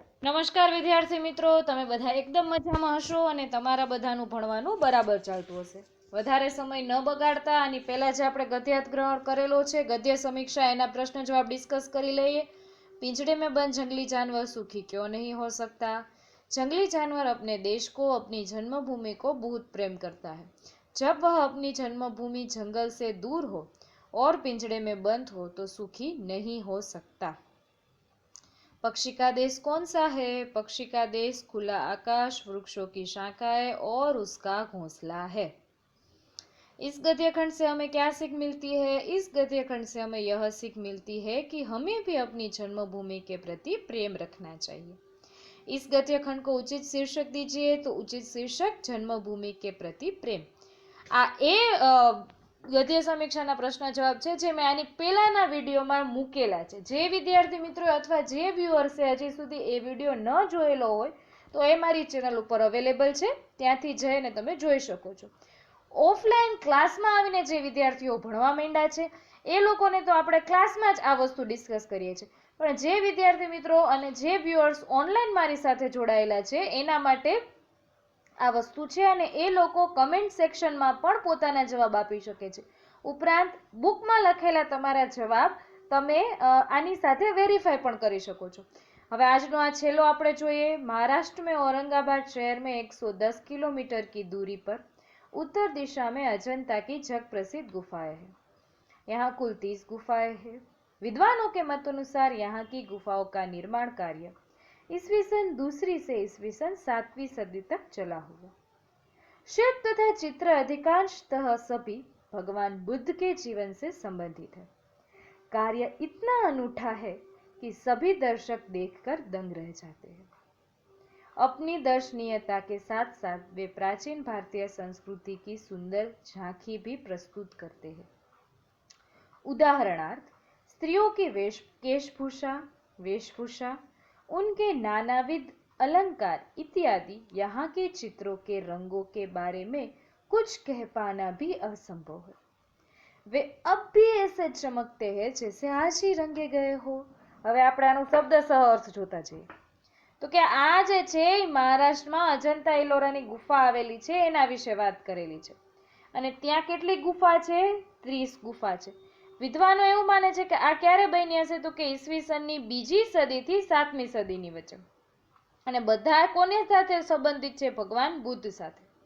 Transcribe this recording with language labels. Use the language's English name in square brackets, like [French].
[Gujarati] નમસ્કાર વિદ્યાર્થી મિત્રો, તમે બધા એકદમ મજામાં હશો અને તમારા બધાનું ભણવાનું બરાબર ચાલતું હશે. વધારે સમય ન બગાડતા આની પહેલા જે આપણે ગદ્યાર્થ ગ્રહણ કરેલો છે, ગદ્ય સમીક્ષા, એના પ્રશ્ન જવાબ ડિસ્કસ કરી લઈએ. [Hindi] पिंजड़े में बंद जंगली जानवर सुखी क्यों नहीं हो सकता? जंगली जानवर अपने देश को, अपनी जन्मभूमि को बहुत प्रेम करता है. जब वह अपनी जन्मभूमि जंगल से दूर हो और पिंजड़े में बंद हो तो सुखी नहीं हो सकता. पक्षी का देश कौन सा है? पक्षी का देश खुला आकाश, वृक्षों की शाखाएं और उसका घोंसला है. इस गद्य खंड से हमें क्या सीख मिलती है? इस गद्य खंड से हमें यह सीख मिलती है कि हमें भी अपनी जन्मभूमि के प्रति प्रेम रखना चाहिए. इस गद्य खंड को उचित शीर्षक दीजिए. तो उचित शीर्षक जन्मभूमि के प्रति प्रेम. [Gujarati] आ ए गद्य समीक्षाના પ્રશ્ન જવાબ છે જે મેં આની પહેલાના વિડીયોમાં મૂકેલા છે. જે વિદ્યાર્થી મિત્રો અથવા જે વ્યુઅર્સે હજી સુધી એ વિડીયો ન જોયેલો હોય તો એ મારી ચેનલ ઉપર અવેલેબલ છે, ત્યાંથી જઈને તમે જોઈ શકો છો. ઓફલાઈન ક્લાસમાં આવીને જે વિદ્યાર્થીઓ ભણવા માંડ્યા છે એ લોકોને તો આપણે ક્લાસમાં જ આ વસ્તુ ડિસ્કસ કરીએ છીએ, પણ જે વિદ્યાર્થી મિત્રો અને જે વ્યુઅર્સ ઓનલાઈન મારી સાથે જોડાયેલા છે એના માટે આ વસ્તુ છે અને એ લોકો કમેન્ટ સેક્શનમાં પણ પોતાના જવાબ આપી શકે છે. ઉપરાંત બુકમાં લખેલા તમારા જવાબ તમે આની સાથે વેરીફાઈ પણ કરી શકો છો. હવે આજનો આ છેલ્લો આપણે જોઈએ. [Hindi] महाराष्ट्र में औरंगाबाद शहर में 110 किलोमीटर की दूरी पर उत्तर दिशा में अजंता की जग प्रसिद्ध गुफाएं हैं. यहाँ कुल 30 गुफाएं हैं. विद्वानों के मत अनुसार यहाँ की गुफाओं का निर्माण कार्य ईस्वी सन 2वीं से ईस्वी सन 7वीं सदी तक चला हुआ. शिल्प तथा चित्र अधिकांशतः सभी भगवान बुद्ध के जीवन से संबंधित है. कार्य इतना अनूठा है कि सभी दर्शक देखकर दंग रह जाते हैं. अपनी दर्शनीयता के साथ साथ वे प्राचीन भारतीय संस्कृति की सुंदर झांकी भी प्रस्तुत करते हैं. उदाहरणार्थ स्त्रियों की वेशभूषा, उनके नानाविध अलंकार इत्यादि यहाँ के चित्रों के रंगों के बारे में कुछ कह पाना भी असंभव है. वे अब भी ऐसे चमकते हैं जैसे आज ही रंगे गए हो. [Gujarati] હવે આપણે આનો શબ્દસહ અર્થ જોતા જઈએ તો કે આ જે છે મહારાષ્ટ્રમાં અજંતા ઇલોરાની ગુફા આવેલી છે એના વિશે વાત કરેલી છે અને ત્યાં કેટલી ગુફા છે? 30 ગુફા છે. વિદ્વાનો એવું માને છે કે આ ક્યારે બની હશે તો કે ઈસવીસનની 2જી સદીથી 7મી સદીની વચ્ચે અને બધા કોને સાથે સંબંધિત છે? ભગવાન બુદ્ધ સાથે.